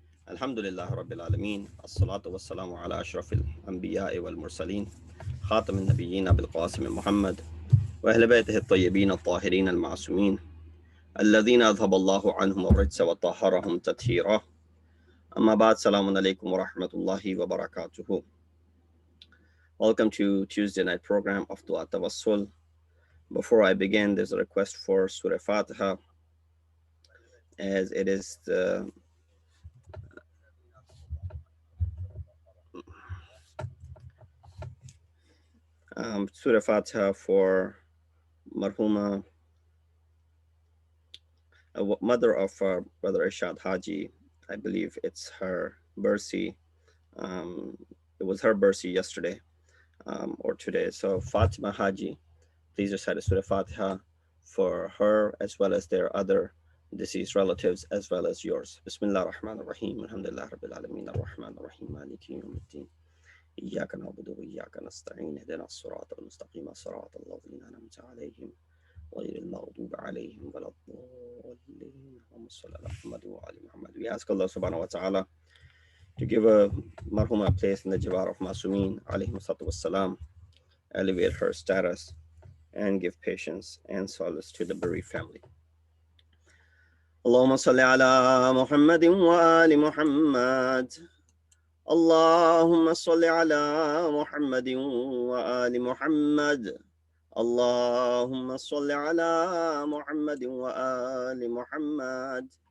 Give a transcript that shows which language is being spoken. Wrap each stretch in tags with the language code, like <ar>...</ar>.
<ar>الحمد لله رب العالمين، الصلاة والسلام على أشرف الأنبياء والمرسلين، خاتم النبيين بالقاسم محمد وأهل بيته الطيبين الطاهرين المعصومين الذين أذهب الله عنهم الرجس وطهرهم تطهيرا. أما بعد، السلام عليكم ورحمة الله وبركاته.</ar> <en>Welcome to Tuesday night program of Tawassul. Before I begin, there's a request for Surah Fatiha, as it is the Surah Fatiha for Marhuma, mother of Brother Ishad Haji. I believe it's her birthday. It was her birthday yesterday or today. So Fatima Haji, please recite Surah Fatiha for her as well as their other deceased relatives as well as yours.</en> <ar>Bismillah ar-Rahman ar-Rahim. Alhamdulillah Rabbil Alameen ar-Rahman ar-Rahim. Maliki yawmiddin. إياك نعبد وإياك نستعين اهدنا الصراط المستقيم صراط الذين أنعمت عليهم غير المغضوب عليهم ولا الضالين. اللهم صل على محمد وعلى محمد.</ar> <en>We ask Allah subhanahu wa ta'ala to give a marhuma a place in the Jawar of Masumeen alayhi salatu wassalam, elevate her status and give patience and solace to the bereaved family.</en> <ar>اللهم صل على محمد وآل محمد. اللهم صل على محمد وآل محمد. اللهم صل على محمد وآل محمد.</ar>